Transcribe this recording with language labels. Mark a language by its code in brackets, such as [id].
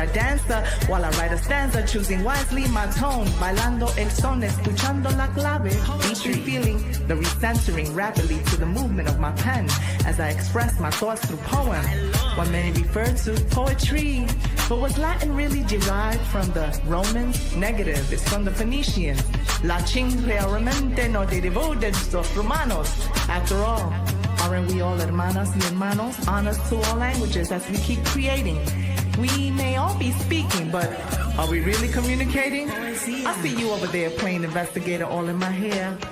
[en] I dance while I write a stanza, choosing wisely my tone, [es] bailando el son, escuchando la clave. [en] Poetry, feeling the recentering rapidly to the movement of my pen as I express my thoughts through poem. What many refer to poetry, but was Latin really derived from the Romans? Negative, it's from the Phoenicians. [es] Latin realmente no derivó de los romanos. [en] After all, aren't we all [es] hermanas y hermanos? [en] Honors to all languages as we keep creating. We may all be speaking, but are we really communicating? I see you over there playing investigator all in my hair.